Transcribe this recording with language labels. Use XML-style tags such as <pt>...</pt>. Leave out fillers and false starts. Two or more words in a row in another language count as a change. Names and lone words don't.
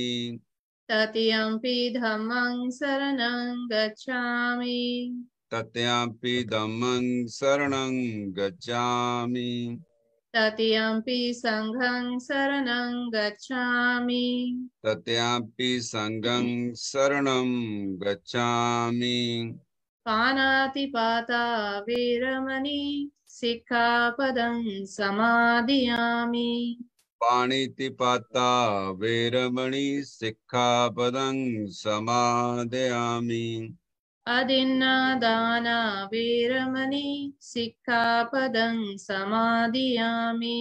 <pi>तृतीयंपि धम्मं शरणं गच्छामि। तत्यंपि धम्मं शरणं गच्छामि तत्यंपि संघं शरणं गच्छामि तत्यंपि संघं शरणं गच्छामि पानातिपाता वीरमणि सिक्खापदं समादियामि पाणितिपाता वेरमणि सिक्खापदं समादयामि अदिन्नादाना वीरमणि सिक्खापदं समादियामि</pi>